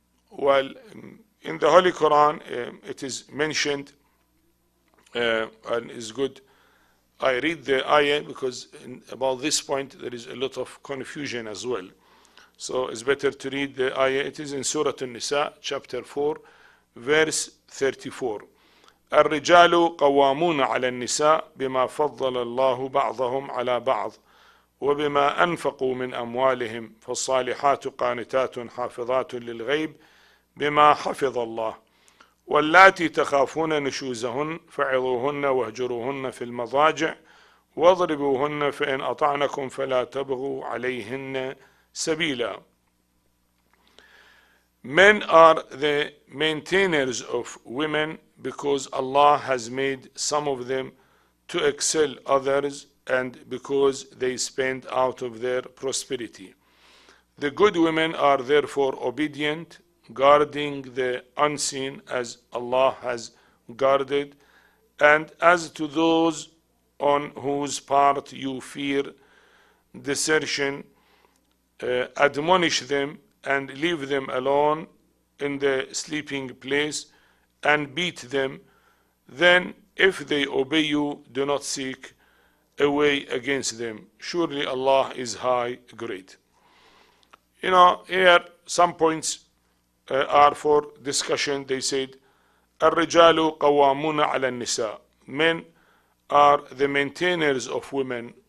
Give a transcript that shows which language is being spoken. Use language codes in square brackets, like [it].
[en] Well, in the Holy Quran, it is mentioned, and is good. I read the ayah because about this point there is a lot of confusion as well. So it's better to read the ayah. It is in Surah An-Nisa, chapter 4, verse 34. [ar] الرجال قوامون على النساء بما فضل الله بعضهم على بعض وبما أنفقوا من أموالهم فالصالحات قانتات حافظات للغيب بما حفظ الله واللاتي تخافون نشوزهن فعظوهن واهجروهن في المضاجع واضربوهن فإن أطعنكم فلا تبغوا عليهن سبيلا. [en] Men are the maintainers of women because Allah has made some of them to excel others, and because they spend out of their prosperity. The good women are therefore obedient, guarding the unseen as Allah has guarded, and as to those on whose part you fear desertion, admonish them and leave them alone in the sleeping place and beat them. Then if they obey you, do not seek a way against them. Surely Allah is high, great. Here some points are for discussion. They said, [ar] الرجال قوامون على النساء. [en] Men are the maintainers of women.